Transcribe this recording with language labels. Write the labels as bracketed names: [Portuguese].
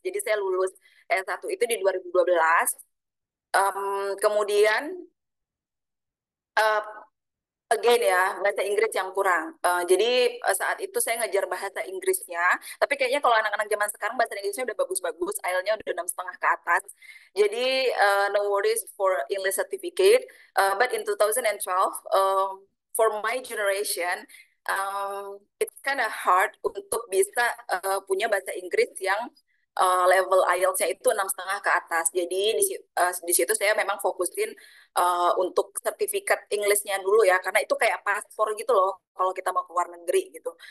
[Indonesian] Jadi saya lulus S1 itu di 2012. Kemudian [English] again [Indonesian] ya, bahasa Inggris yang kurang. Jadi saat itu saya ngajar bahasa Inggrisnya, tapi kayaknya kalau anak-anak zaman sekarang bahasa Inggrisnya udah bagus-bagus, IELTS-nya udah 6,5 ke atas. Jadi [English] no worries for English certificate. But in 2012, for my generation, it's kind of hard [Indonesian] untuk bisa punya bahasa Inggris yang level IELTS-nya itu 6,5 ke atas. Jadi di situ saya memang fokusin untuk sertifikat English-nya dulu ya, karena itu kayak paspor gitu loh kalau kita mau ke luar negeri gitu.